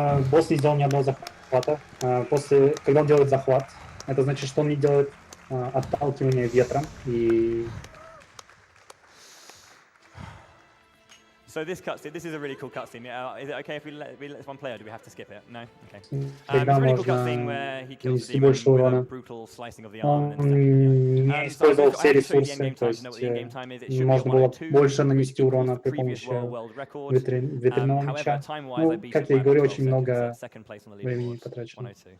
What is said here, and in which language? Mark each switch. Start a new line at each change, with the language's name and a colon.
Russian: Босс не сделал ни одного захвата. После, когда он делает захват, это значит, что он не делает отталкивание ветром и...
English: So this cutscene, this is a really cool cutscene. Is it okay if we let this one play, or do we have to skip it? No? Okay. It's a really cool cutscene where he kills the demon with a brutal slicing of the arm.
Russian: Он не использовал все ресурсы, то есть можно было больше нанести урона при помощи ветряного меча. Ну, как я и говорю, очень много времени потрачено.